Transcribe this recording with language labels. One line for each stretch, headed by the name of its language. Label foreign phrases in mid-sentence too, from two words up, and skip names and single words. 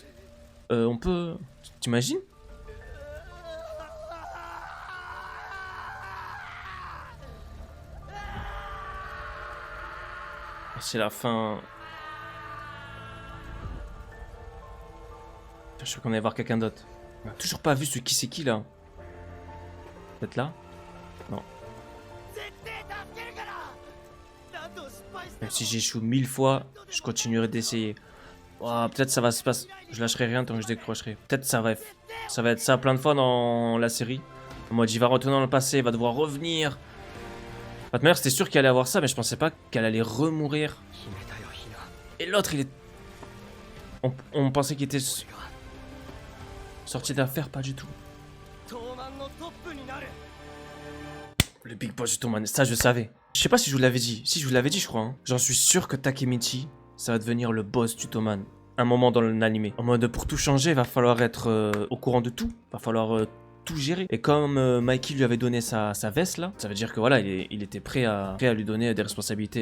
French: On peut... T'imagines? C'est la fin. Je suis sûr qu'on allait voir quelqu'un d'autre. On a toujours pas vu ce qui c'est qui là. Peut-être là? Non.
Japanese: 絶対助けるから。何度失敗して
French: Même si j'échoue 1000 fois, je continuerai d'essayer. Ouah, peut-être ça va se passer. Je lâcherai rien tant que je décrocherai. Peut-être ça va être ça plein de fois dans la série. En mode il va retourner dans le passé, il va devoir revenir. De toute manière, c'était sûr qu'il allait avoir ça, mais je pensais pas qu'elle allait remourir.
Japanese: 決めたよヒナ。
French: Et l'autre, il est... On pensait qu'il était sorti d'affaire, pas du tout.
Japanese: トーマンのトップになる。
French: Le
English: Big Boss
French: du Toman, ça je savais. Je sais pas si je vous l'avais dit. Si, je vous l'avais dit, je crois. Hein. J'en suis sûr que Takemichi, ça va devenir le boss du Toman. Un moment dans l'animé. En mode, pour tout changer, il va falloir être au courant de tout. Va falloir tout gérer. Et comme Mikey lui avait donné sa veste là, ça veut dire que voilà, il était prêt à lui donner des responsabilités.